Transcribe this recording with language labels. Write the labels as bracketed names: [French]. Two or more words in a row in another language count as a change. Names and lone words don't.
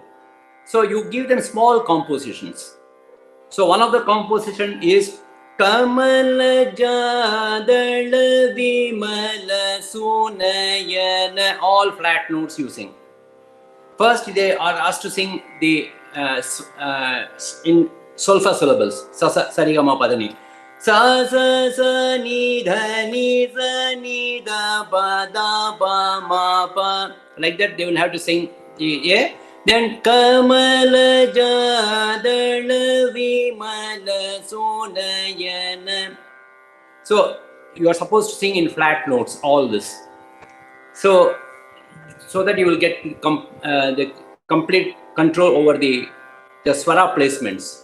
[English] So you give them small compositions. So one of the composition is Kamala Jadala Vimala Sunayana, all flat notes you sing. First they are asked to sing the in solfa syllables. Sa sa sa ri ga ma pa da ni. Sa sa sa ni dha ni da ba ma pa. Like that they will have to sing. Yeah. Then Kamala Jadala Vimala Sunayana. So you are supposed to sing in flat notes all this. So that you will get the complete control over the swara placements.